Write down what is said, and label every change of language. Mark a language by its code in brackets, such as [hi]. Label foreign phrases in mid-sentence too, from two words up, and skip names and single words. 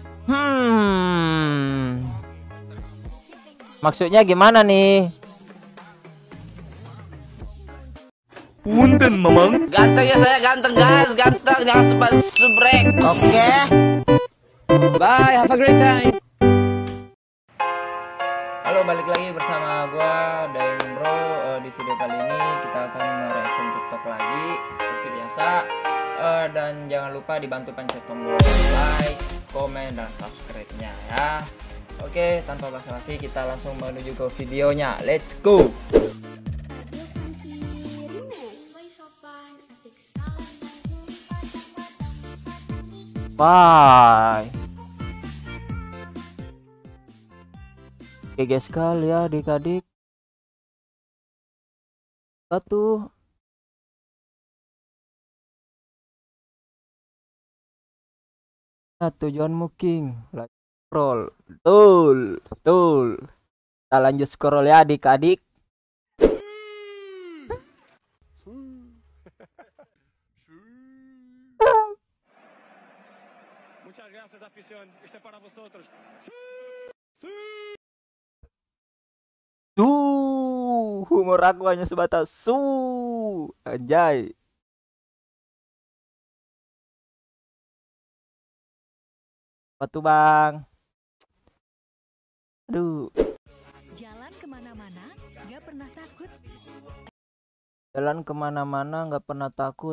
[id] Maksudnya gimana nih? [su] Punten mamang. [id] Ganteng ya saya, ganteng guys, ganteng, jangan subrek. Oke. [en] Bye, have a great time. [id] Halo, balik lagi bersama gua Daeng Bro. Di video kali ini kita akan reaction TikTok lagi seperti biasa. Dan jangan lupa dibantu pencet tombol like, komen, dan subscribe-nya ya. Oke, tanpa basa-basi kita langsung menuju ke videonya. [en] Let's go. Bye. [id] GG sekali ya adik-adik. Satu. Nah, tujuanmu King. Scroll. Betul. Kita lanjut scroll ya adik-adik. [es] Muchas gracias, afición. Este para vosotros. [id] Humor aku hanya sebatas anjay. Apa tuh bang? Aduh. Jalan kemana-mana gak pernah takut. Jalan kemana-mana nggak pernah takut.